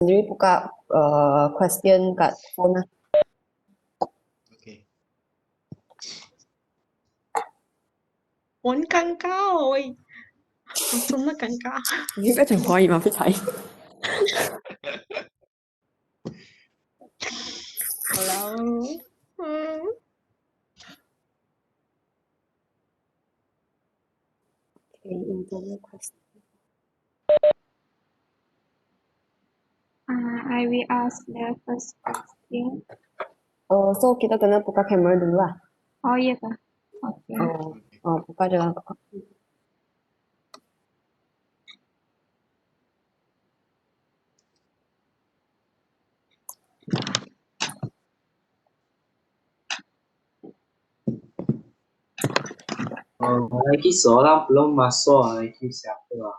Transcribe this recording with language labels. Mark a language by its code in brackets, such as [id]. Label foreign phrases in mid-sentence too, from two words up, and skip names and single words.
[ms] sendiri buka question kat phone lah. Okay. [zh] 很尴尬哦喂，我真的尴尬。你应该讲华语吗？不才。好了， [en] Okay, internal question. I will ask the first question. [ms] So kita kena buka kamera dulu lah. Oh iya kah? Oke. Buka dalam. Lagi seorang belum masuk lagi siapa?